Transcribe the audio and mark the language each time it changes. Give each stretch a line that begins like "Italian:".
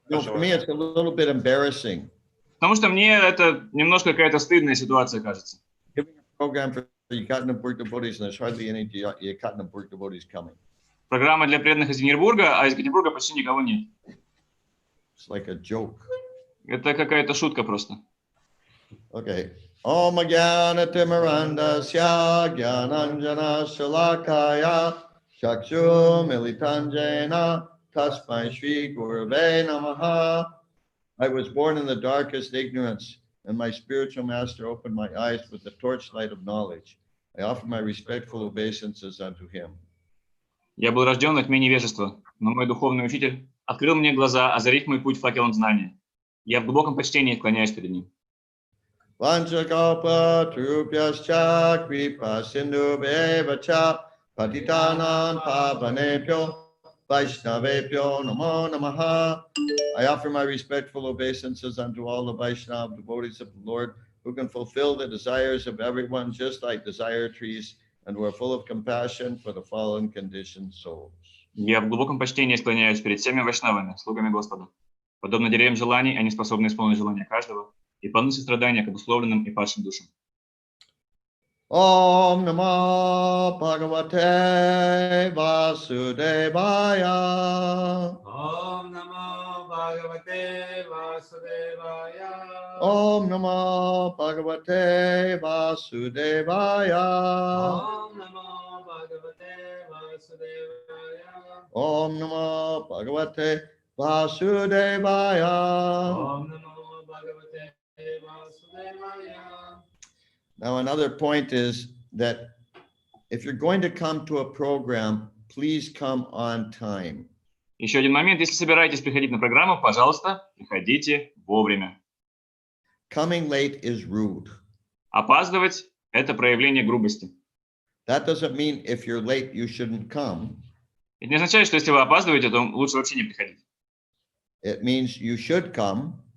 English: For me, it's a little bit embarrassing.
Russian: Потому что мне это немножко какая-то стыдная ситуация кажется.
English: Giving a program for Yekaterinburg devotees, and there's hardly any Yekaterinburg devotees coming.
Russian: Программа для преданных из Екатеринбурга, а из Екатеринбурга почти никого нет.
English: It's like a joke.
Russian: Это какая-то шутка просто.
Sanskrit: Okay. Om Jnana Timirandasya Jnananjana Shalakaya Chakshu Militanjena Tasmai Shri Gurave Namaha.
English: I was born in the darkest ignorance, and my spiritual master opened my eyes with the torchlight of knowledge. I offer my respectful obeisances unto him.
Russian: Я был рожден во тьме невежества, но мой духовный учитель открыл мне глаза, озарив мой путь факелом знания. Я в глубоком почтении склоняюсь перед ним.
Sanskrit: Vanchakalpa trupyascha kripa sindhu bevacha patitanam pavanebhyo Vaishnavebhyo namo namaha.
English: I offer my respectful obeisances unto all the Vaishnava devotees of the Lord who can fulfill the desires of everyone just like desire trees and who are full of compassion for the fallen conditioned souls.
Russian: Я в глубоком почтении склоняюсь перед всеми вайшнавами, слугами Господа. Подобно деревьям желаний, они способны исполнить желания каждого и полны сострадания к обусловленным и падшим душам.
Sanskrit: Om Namo Bhagavate Vasudevaya. Om Namo Bhagavate Vasudevaya. Om Namo Bhagavate Vasudevaya. Om Namo Bhagavate Vasudevaya. Om Namo Bhagavate Vasudevaya. Om Namo Bhagavate Vasudevaya.
English: Now, another point is that if you're going to come to a program, please come on time.
Russian: Еще один момент. Если собираетесь приходить на программу, пожалуйста, приходите вовремя.
English: Coming late is rude.
Russian: Опаздывать – это проявление грубости.
English: That doesn't mean if you're late, you shouldn't come.
Russian: Это не означает, что если вы опаздываете, то лучше вообще не приходить.
English: It means you should come,